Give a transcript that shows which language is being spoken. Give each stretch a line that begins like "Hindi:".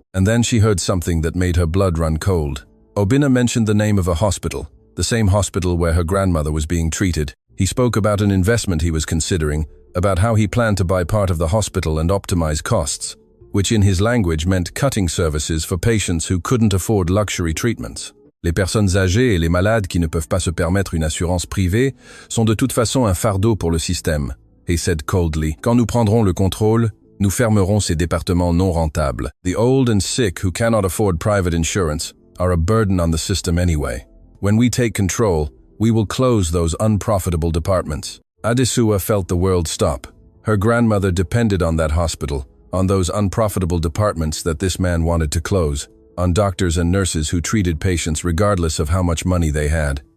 English: And then she heard something that made her blood run cold. Obinna mentioned the name of a hospital, the same hospital where her grandmother was being treated. He spoke about an investment he was considering, about how he planned to buy part of the hospital and optimize costs, which in his language meant cutting services for patients who couldn't afford luxury treatments.
French: Les personnes âgées et les malades qui ne peuvent pas se permettre une assurance privée sont de toute façon un fardeau pour le système,
English: he said coldly.
French: Quand nous prendrons le contrôle, nous fermerons ces départements non rentables.
English: The old and sick who cannot afford private insurance are a burden on the system anyway. When we take control, we will close those unprofitable departments. Adesua felt the world stop. Her grandmother depended on that hospital, on those unprofitable departments that this man wanted to close, on doctors and nurses who treated patients regardless of how much money they had.